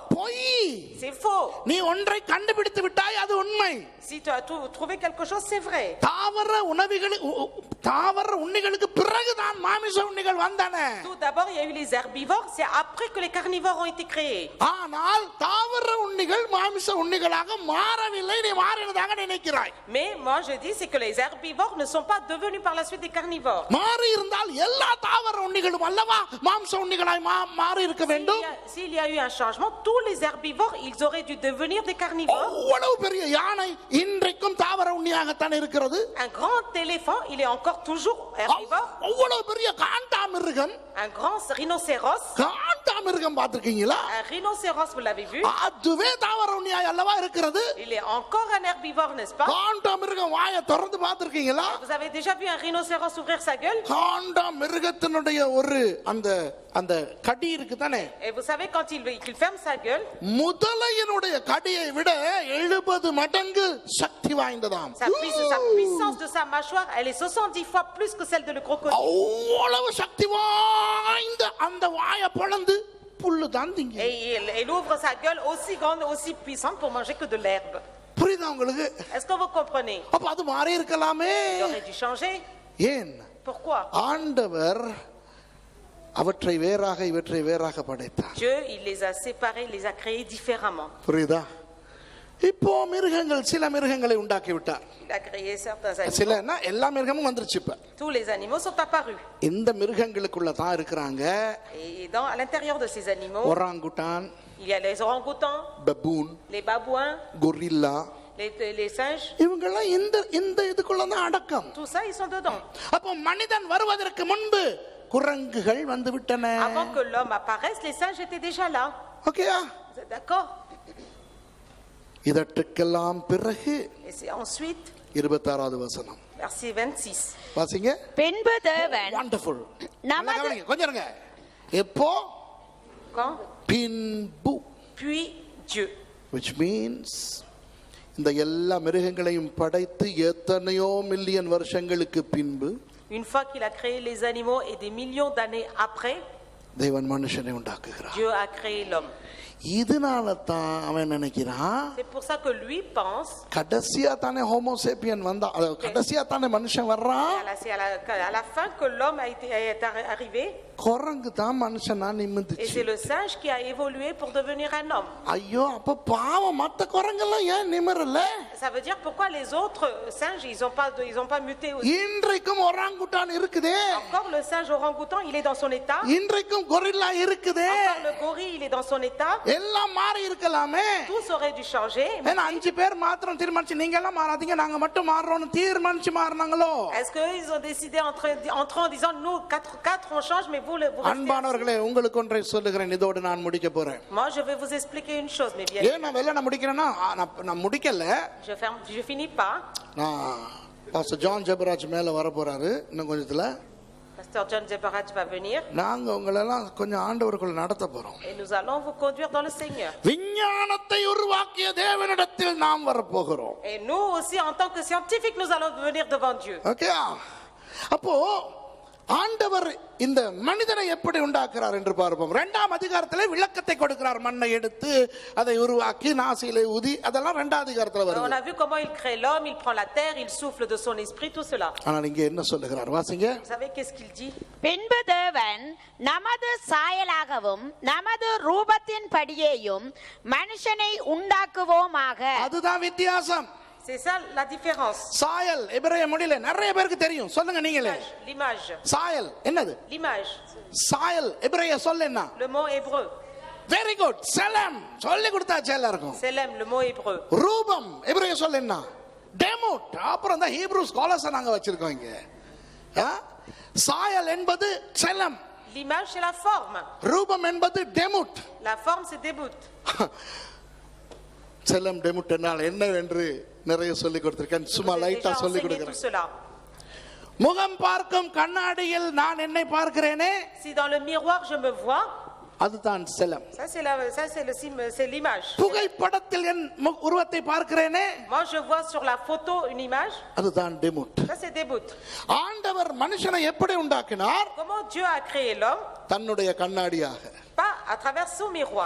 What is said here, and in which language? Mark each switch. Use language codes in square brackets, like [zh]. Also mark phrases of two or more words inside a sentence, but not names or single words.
[ta] பொய். [fr] C'est faux. [ta] நீ ஒன்றை கண்டுபிடித்து விட்டாய், அது உண்மை. [fr] Si tu as trouvé quelque chose, c'est vrai. [ta] தாவர உண்ணிகளுக்கு பிறகுதான் மாமிச உண்ணிகள் வந்தன. [fr] Tout d'abord, il y a eu les herbivores, c'est après que les carnivores ont été créés. [ta] ஆனால் தாவர உண்ணிகள் மாமிச உண்ணிகளாக மாறவில்லை, நீ மாறினதாக நினைக்கிறாய். [fr] Mais moi je dis c'est que les herbivores ne sont pas devenus par la suite des carnivores. [ta] மாறி இருந்தால் எல்லா தாவர உண்ணிகளும் அல்லவா மாம்ச உண்ணிகளாய் மாறி இருக்க வேண்டும். [fr] S'il y a eu un changement, tous les herbivores, ils auraient dû devenir des carnivores. [ta] அவ்வளவு பெரிய யானை இன்றைக்கும் தாவர உண்ணியாகத்தான் இருக்கிறது. [fr] Un grand éléphant, il est encore toujours herbivore. [ta] அவ்வளவு பெரிய காண்டாமிருகம், [fr] Un grand rhinocéros. [ta] காண்டாமிருகம் பார்த்திருக்கீங்களா? [fr] Un rhinocéros, vous l'avez vu? [ta] அதுவே தாவர உண்ணியாய் அல்லவா இருக்கிறது. [fr] Il est encore un herbivore, n'est-ce pas? [ta] காண்டாமிருகம் வாயை திறந்து பார்த்திருக்கீங்களா? [fr] Vous avez déjà vu un rhinocéros ouvrir sa gueule? [ta] காண்டாமிருகத்தினுடைய ஒரு அந்த அந்த கடி இருக்கு தானே, [fr] Et vous savez quand il ferme sa gueule, [ta] முதலையினுடைய கடியை விட 70 மடங்கு சக்தி வாய்ந்ததாம். [fr] sa puissance de sa mâchoire, elle est 70 fois plus que celle de le crocodile. [ta] அவ்வளவு சக்தி வாய்ந்த அந்த வாயை பொளந்து புல்லு தான் திங்க. [fr] Et il ouvre sa gueule aussi grande, aussi puissante pour manger que de l'herbe. [ta] புரியுதா உங்களுக்கு? [fr] Est-ce que vous comprenez? [ta] அப்ப அது மாறி இருக்கலாமே. [fr] Il aurait dû changer. [ta] ஏன்? [fr] Pourquoi? [ta] ஆண்டவர் அவற்றை வேறாக இவற்றை வேறாக படைத்தார். [fr] Dieu, il les a séparés, il les a créés différemment. [ta] புரியுதா? இப்போ மிருகங்கள் சில மிருகங்களை உண்டாக்கி விட்டார். [fr] Il a créé certains animaux. [ta] சிலன்னா எல்லா மிருகமும் வந்துருச்சு இப்ப. [fr] Tous les animaux sont apparus. [ta] இந்த மிருகங்களுக்குள்ள தான் இருக்கிறாங்க [fr] Et à l'intérieur de ces animaux, [ta] ஒராங்குட்டான், [fr] il y a les orang-outans, [ta] பபூன், [fr] les babouins, [ta] கொரில்லா, [fr] les singes. [ta] இவங்கெல்லாம் இந்த இதுக்குள்ள தான் அடக்கம். [fr] Tout ça, ils sont dedans. [ta] அப்போ மனிதன் வருவதற்கு முன்பு குரங்குகள் வந்து விட்டன. [fr] Avant que l'homme apparaisse, les singes étaient déjà là. [ta] ஓகேயா? [fr] Vous êtes d'accord? [ta] இதற்கெல்லாம் பிறகு [fr] Et c'est ensuite, [ta] 26வது வசனம் [fr] verset 26. [ta] வாசிங்க. பின்பு தேவன் வண்டர்ஃபுல். நமது கொஞ்சம் இருங்க. எப்போ? [fr] Quand? [ta] பின்பு, [fr] Puis Dieu. [en] which means [ta] இந்த எல்லா மிருகங்களையும் படைத்து எத்தனையோ மில்லியன் வருஷங்களுக்கு பின்பு [fr] Une fois qu'il a créé les animaux et des millions d'années après, [ta] தேவன் மனுஷனை உண்டாக்குகிறார். [fr] Dieu a créé l'homme. [ta] இதனால தான் அவன் நினைக்கிறான், [fr] C'est pour ça que lui pense, [ta] கடைசியா தானே ஹோமோசேப்பியன் வந்தா, கடைசியா தானே மனுஷன் வர்றான், [fr] c'est à la fin que l'homme est arrivé, [ta] குரங்கு தான் மனுஷனா [fr] et [ta] நிமிந்துச்சு. [fr] c'est le singe qui a évolué pour devenir un homme. [ta] ஐயோ, அப்ப பாவம் மத்த குரங்கெல்லாம் ஏன் நிமிரல? [fr] Ça veut dire pourquoi les autres singes, ils ont pas muté aussi. [ta] இன்றைக்கும் ஒராங்குட்டான் இருக்குதே, [fr] Encore le singe orang-outan, il est dans son état. [ta] இன்றைக்கும் கொரில்லா இருக்குதே, [fr] Encore le gorille, il est dans son état. [ta] எல்லாம் மாறி இருக்கலாமே. [fr] Tous auraient dû changer. [ta] ஏன்னா 5 பேர் மாத்திரம் தீர்மானிச்சு நீங்க எல்லாம் மாறாதீங்க நாங்க மட்டும் மாறுறோம்னு தீர்மானிச்சு மாறினாங்களோ? [fr] Est-ce qu'ils ont décidé entre en disant nous quatre on change mais vous restez. [ta] அன்பானவர்களே, உங்களுக்கு ஒன்றை சொல்லுகிறேன், இதோடு நான் முடிக்க போறேன். [fr] Moi je vais vous expliquer une chose, mais bien. [ta] ஏன் நான் வெளில முடிக்கிறேன்னா, நான் முடிக்கல. [fr] Je finis pas. [ta] நான் பாஸ்டர் ஜான் ஜெபராஜ் மேல வர போறாரு இன்னும் கொஞ்சத்துல. [fr] Pasteur John Zebaraj va venir. [ta] நாங்க உங்களெல்லாம் கொஞ்சம் ஆண்டவருக்குள்ள நடத்த போறோம். [fr] Et nous allons vous conduire dans le Seigneur. [ta] விஞ்ஞானத்தை உருவாக்கிய தேவனிடத்தில் நாம் வரப்போகிறோம். [fr] Et nous aussi en tant que scientifiques nous allons venir devant Dieu. [ta] ஓகே? அப்போ ஆண்டவர் இந்த மனிதனை எப்படி உண்டாக்குறார் என்று பார்ப்போம். 2ஆம் அதிகாரத்திலே விளக்கத்தை கொடுக்கிறார். மண்ணை எடுத்து அதை உருவாக்கி நாசியிலே ஊதி, அதெல்லாம் 2ஆம் அதிகாரத்தில் [fr] On [ta] வருது. [fr] a vu comment il crée l'homme, il prend la terre, il souffle de son esprit, tout cela. [ta] ஆனால் இங்கே என்ன சொல்லுகிறார் வாசிங்க. [fr] Vous savez qu'est-ce qu'il dit? [ta] பின்பு தேவன் நமது சாயலாகவும் நமது ரூபத்தின் படியேயும் மனுஷனை உண்டாக்குவோமாக. அதுதான் வித்தியாசம். [fr] C'est ça la différence. [ta] சாயல் எபிரேய மொழியில நிறைய பேருக்கு தெரியும். சொல்லுங்க நீங்களே. [fr] L'image. [ta] சாயல் என்னது? [fr] L'image. [ta] சாயல் எபிரேய சொல் என்ன? [fr] Le mot hébreu. [en] very good. [ta] செலம் சொல்லி கொடுத்தாச்சு எல்லாருக்கும். [fr] Selem, le mot hébreu. [ta] ரூபம் எபிரேய சொல் என்ன? டெமுட். அப்புறம் தான் [en] Hebrew scholars [ta] நாங்க வச்சிருக்கோம் இங்க. சாயல் என்பது செலம். [fr] L'image c'est la forme. [ta] ரூபம் என்பது டெமுட். [fr] La forme c'est début. [ta] செலம் டெமுட் என்றால் என்ன என்று நிறைய சொல்லி கொடுத்திருக்கேன். சும்மா லைட்டா சொல்லி கொடுக்கிறேன். முகம் பார்க்கும் கண்ணாடியில் நான் என்னை பார்க்கிறேனே. [fr] Si dans le miroir je me vois. [ta] அதுதான் செலம். [fr] Ça c'est l'image. [ta] புகைப்படத்தில் என் உருவத்தை பார்க்கிறேனே. [fr] Moi je vois sur la photo une image. [ta] அதுதான் டெமுட். [fr] Ça c'est début. [ta] ஆண்டவர் மனுஷனை எப்படி உண்டாக்கினார்? [fr] Comment Dieu a créé l'homme? [ta] தன்னுடைய கண்ணாடியாக. [fr] Pas à travers son miroir.